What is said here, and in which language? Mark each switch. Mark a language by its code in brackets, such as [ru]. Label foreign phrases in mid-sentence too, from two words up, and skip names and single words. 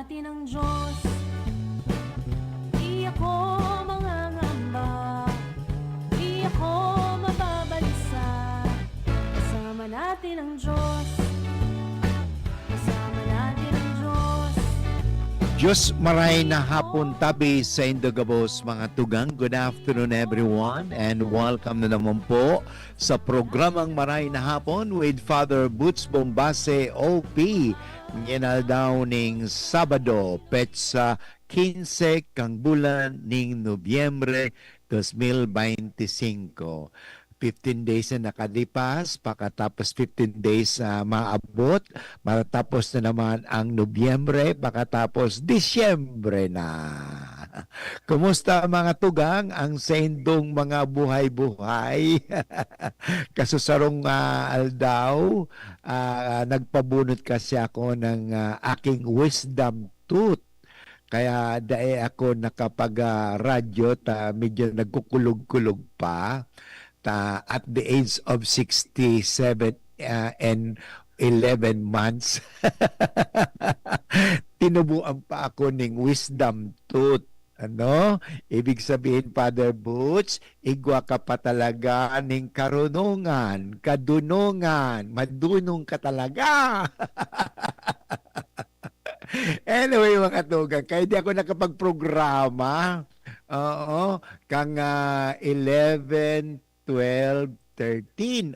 [tl] natin ang Diyos. Di ako mangangamba, di ako mababalisa. Kasama natin ang Diyos, kasama natin ang Diyos. [bik] Diyos maray na hapon tabi sa Indogabos mga tugang. [en] Good afternoon everyone and welcome [tl] na naman po sa programang [en] Maray na Hapon with Father Boots Bombase OP. [bik] Ngayon daw ning Sabado, petsa 15 kang bulan ning Nobyembre 2025. [tl] 15 days na nakalipas, pakatapos 15 days maabot, matapos na naman ang Nobyembre, pakatapos Disyembre na. [bik] Kumusta mga tugang ang sendong mga buhay-buhay? Kasusarong aldaw, [tl] nagpabunot kasi ako ng aking wisdom tooth. Kaya dahil ako nakapag-radyo, medyo nagkukulog-kulog pa. [en] At the age of 67 and 11 months, [tl] tinubuan pa ako ng wisdom tooth. Ano? Ibig sabihin, Father Boots, [bik] igwa ka pa talaga ng karunungan, kadunungan, madunong ka talaga. [tl] Anyway, mga tugang, kaya di ako nakapag-programa. [bik] Oo, kang 11, 12, 13.